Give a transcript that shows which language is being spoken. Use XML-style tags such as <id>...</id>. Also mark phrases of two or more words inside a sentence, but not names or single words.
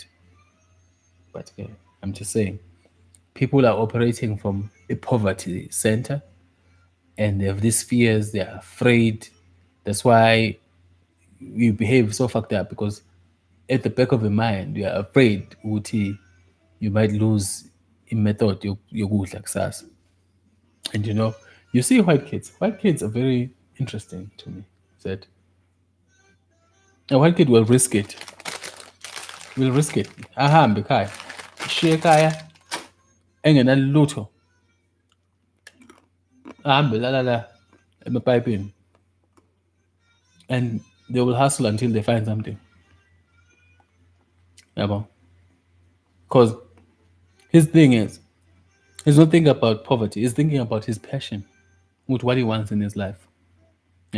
<en>But I'm just saying, people are operating from a poverty center and they have these fears, they're afraid. That's why we behave so fucked up, because at the back of your mind, you are afraid ukuthi you might lose method</en> <zu>yokudla kusasa.</zu> <en>And you see white kids. White kids are very interesting to me. That a white kid will risk it. Will risk it.</en> <zu>Ahambe ekhaya. Ishiye ekhaya engenalutho. Ahambe la emapipini.</zu> <en>And they will hustle until they find something. Because his thing is, he's not thinking about poverty. He's thinking about his passion with what he wants in his life. Yeah.</en>